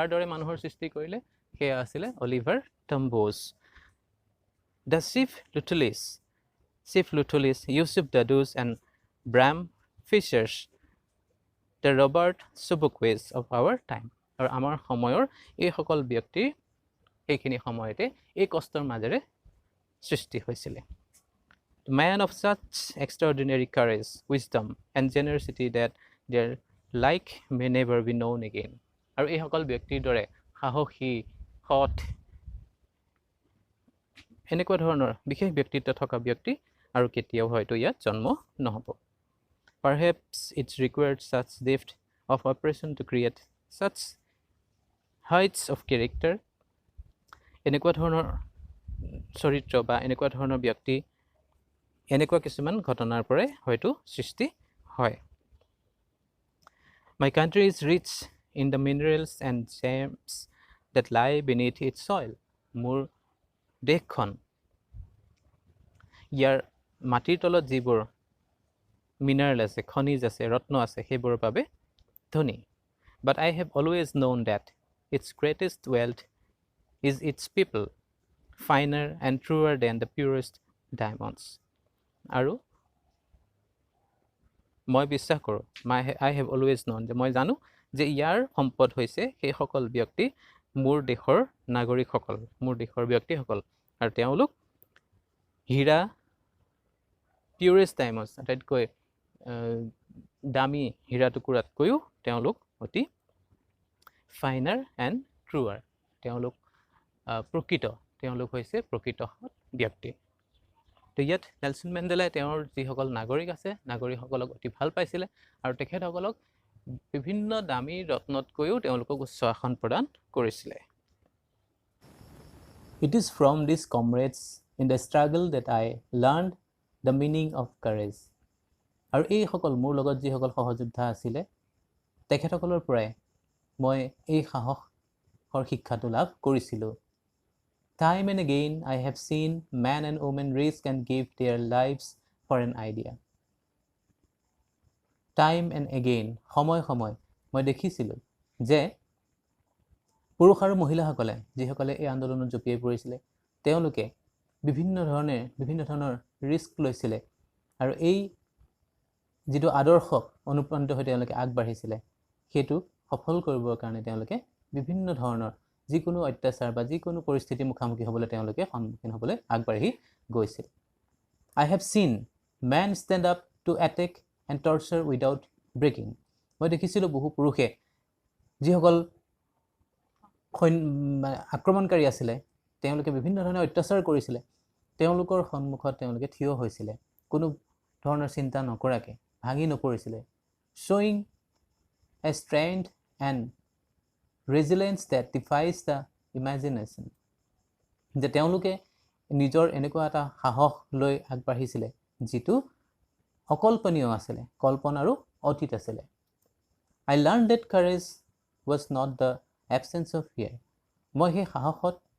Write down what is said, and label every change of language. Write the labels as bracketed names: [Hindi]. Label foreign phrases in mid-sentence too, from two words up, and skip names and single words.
[Assamese] দৰে মানুহৰ সৃষ্টি কৰিলে সেয়া আছিলে [English] Oliver Tambos the Chief Luthulis Yusuf Dadoos and Bram Fischers the Robert Sobukwes of our time [Assamese] আৰু আমাৰ সময়ৰ এইসকল ব্যক্তিৰ এইখিনি সময়তে এই কষ্টৰ মাজেৰে সৃষ্টি হৈছিলে [English] man of such extraordinary courage wisdom and generosity that their like may never be known again [Assamese] আৰু এইসকল ব্যক্তিৰ দৰে সাহসী সৎ এনেকুৱা ধৰণৰ বিশেষ ব্যক্তিত্ব থকা ব্যক্তি আৰু কেতিয়াও হয়তো ইয়াত জন্ম নহ'ব [English] perhaps it required such depth of operation to create such heights of character [Assamese] এনেকুৱা ধৰণৰ চৰিত্ৰ বা এনেকুৱা ধৰণৰ ব্যক্তি এনেকুৱা কিছুমান ঘটনাৰ পৰাই হয়তো সৃষ্টি হয় [English] My country is rich in the minerals and gems that lie beneath its soil [Assamese] মোৰ দেশখন ইয়াৰ মাটিৰ তলত যিবোৰ মিনাৰেল আছে খনিজ আছে ৰত্ন আছে সেইবোৰৰ বাবে ধনী [English] But I have always known that its greatest wealth is its people finer and truer than the purest diamonds আৰু [Assamese] মই বিশ্বাস কৰোঁ [English] I have always known [Assamese] যে মই জানো যে ইয়াৰ সম্পদ হৈছে সেইসকল ব্যক্তি মোৰ দেশৰ নাগৰিকসকল মোৰ দেশৰ ব্যক্তিসকল আৰু তেওঁলোক হীৰা [English] purest diamonds [Assamese] আটাইতকৈ দামী হীৰা টুকুৰাতকৈও তেওঁলোক অতি [English] finer and truer [Assamese] তেওঁলোক প্ৰকৃত তেওঁলোক হৈছে প্ৰকৃত ব্যক্তি তো ইয়াত নেলছন মেণ্ডেলাই তেওঁৰ যিসকল নাগৰিক আছে নাগৰিকসকলক অতি ভাল পাইছিলে আৰু তেখেতসকলক বিভিন্ন দামী ৰত্নতকৈও তেওঁলোকক উচ্চ আসন প্ৰদান কৰিছিলে [English] It is from these comrades in the struggle that I learned the meaning of courage [Assamese] আৰু এইসকল মোৰ লগত যিসকল সহযোদ্ধা আছিলে তেখেতসকলৰ পৰাই মই এই সাহসৰ শিক্ষাটো লাভ কৰিছিলোঁ [English] Time and again I have seen men and women risk and give their lives for an idea. Time and again [Assamese] সময় মই দেখিছিলোঁ যে পুৰুষ আৰু মহিলাসকলে যিসকলে এই আন্দোলনত জপিয়াই পৰিছিলে তেওঁলোকে বিভিন্ন ধৰণৰ ৰিস্ক লৈছিলে আৰু এই যিটো আদৰ্শক অনুপ্ৰাণিত হৈ তেওঁলোকে আগবাঢ়িছিলে সেইটো সফল কৰিবৰ কাৰণে তেওঁলোকে বিভিন্ন ধৰণৰ যিকোনো অত্যাচাৰ বা যিকোনো পৰিস্থিতি মুখামুখি হ'বলৈ তেওঁলোকে সন্মুখীন হ'বলৈ আগবাঢ়ি গৈছিল [English] I have seen men stand up to attack and torture without breaking [Assamese] মই দেখিছিলোঁ বহু পুৰুষে যিসকল আক্ৰমণকাৰী আছিলে তেওঁলোকে বিভিন্ন ধৰণৰ অত্যাচাৰ কৰিছিলে তেওঁলোকৰ সন্মুখত তেওঁলোকে থিয় হৈছিলে কোনো ধৰণৰ চিন্তা নকৰাকৈ ভাঙি নপৰিছিলে [English] showing a strength and resilience that defies the imagination [Assamese] যে তেওঁলোকে নিজৰ এনেকুৱা এটা সাহস লৈ আগবাঢ়িছিলে যিটো অকল্পনীয় আছিলে কল্পনাৰো অতীত আছিলে [English] I learned that courage was not the absence of fear [Assamese] মই সেই সাহসত